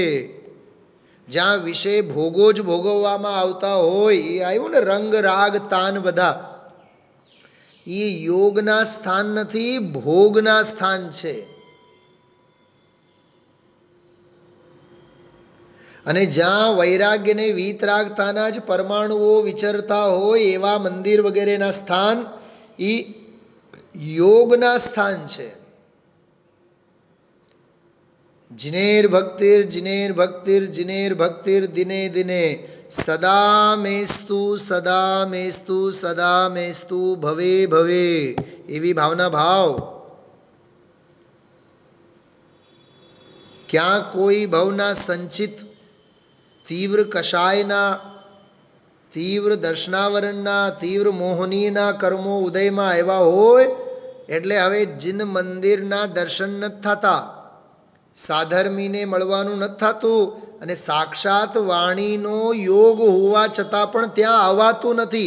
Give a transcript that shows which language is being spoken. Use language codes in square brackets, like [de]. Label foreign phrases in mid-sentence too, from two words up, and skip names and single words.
[gu] જ્યાં વિષય ભોગો જ ભોગવવામાં આવતા હોય, એ આવ્યું ને રંગ રાગ તાન, બધા એ યોગના સ્થાન નથી, ભોગના સ્થાન છે. અને જ્યાં વૈરાગ્ય ને વીતરાગતાના જ પરમાણુઓ વિચરતા હોય એવા મંદિર વગેરેના સ્થાન એ યોગના સ્થાન છે. [sa] जिनेर भक्तिर जिनेर भक्तिर जिनेर भक्तिर दिने दिने सदा मेस्तु सदा मेस्तु सदा मेस्तु भवे भवे. [gu] એવી ભાવના ભાવ. ક્યાં કોઈ ભવના સંચિત તીવ્ર કષાયના, તીવ્ર દર્શનાવરણના, તીવ્ર મોહનીના કર્મો ઉદયમાં આવ્યા હોય એટલે હવે જીન મંદિરના દર્શન નથી થતા, સાધર્મીને મળવાનું નથી થતું, અને સાક્ષાત વાણીનો યોગ હોવા છતાં પણ ત્યાં આવવાતું નથી.